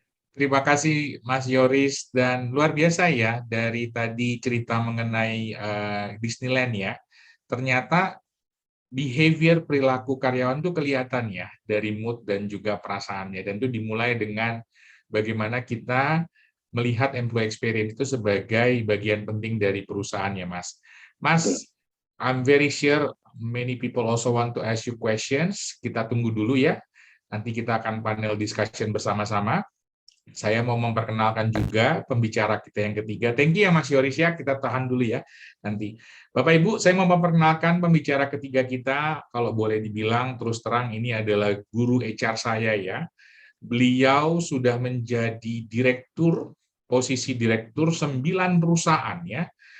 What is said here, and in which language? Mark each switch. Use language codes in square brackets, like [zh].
[id] Terima kasih Mas Yoris, dan luar biasa ya dari tadi cerita mengenai Disneyland ya. Ternyata behavior perilaku karyawan itu kelihatan ya dari mood dan juga perasaannya, dan itu dimulai dengan bagaimana kita melihat employee experience itu sebagai bagian penting dari perusahaan ya Mas. [en] Mas, I'm very sure many people also want to ask you questions. [id] Kita tunggu dulu ya. Nanti kita akan panel discussion bersama-sama. Saya mau memperkenalkan juga pembicara kita yang ketiga. [en] Thank you [id] ya Mas Yoris ya, kita tahan dulu ya nanti. Bapak Ibu, saya mau memperkenalkan pembicara ketiga kita, kalau boleh dibilang terus terang ini adalah guru HR saya ya. Beliau sudah menjadi direktur, posisi direktur 9 perusahaan ya.